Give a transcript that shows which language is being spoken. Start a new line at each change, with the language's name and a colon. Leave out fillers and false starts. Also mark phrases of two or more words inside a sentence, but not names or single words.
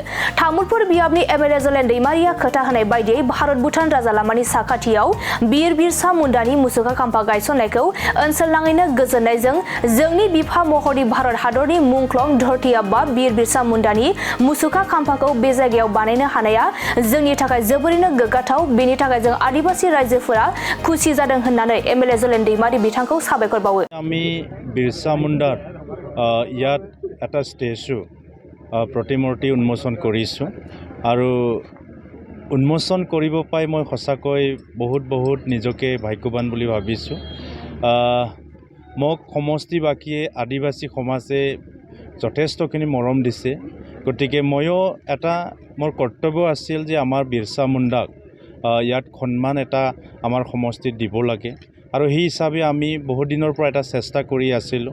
Bodo: तामुलपुर बियाबनि एमएलए जलेन दैमारिया खोथा होनाय बायदियै भारत भुटान राजालामानि साखाथियाव बीर बिरसा मुंडानि मुसुखा खाम्फा गायसननायखौ ओनसोलनाङैनो गोजोननायजों जोंनि बिफा महरै भारत हादरनि मुंख्लं धरती आब्बा बीर बिरसा मुंडानि मुसुखा खाम्फाखौ बे जायगायाव बानायनो हानाया जोंनि थाखाय जोबोरैनो गोग्गाथाव। बेनि थाखाय जों आदिबासी रायजोफोरा खुसि जादों होननानै एमएलए जलेन दैमारि बिथांखौ साबायखर बावो।
Assamese: আমি বিৰছা মুণ্ডাৰ ইয়াত এটা ষ্টেচু প্ৰতিমূৰ্তি উন্মোচন কৰিছোঁ আৰু উন্মোচন কৰিব পাই মই সঁচাকৈ বহুত নিজকে ভাগ্যৱান বুলি ভাবিছোঁ। মোক সমষ্টিবাসীয়ে আদিবাসী সমাজে যথেষ্টখিনি মৰম দিছে, গতিকে ময়ো এটা মোৰ কৰ্তব্য আছিল যে আমাৰ বিৰছা মুণ্ডাক ইয়াত সন্মান এটা আমাৰ সমষ্টিত দিব লাগে আৰু সেই হিচাপে আমি বহুত দিনৰ পৰা এটা চেষ্টা কৰি আছিলোঁ।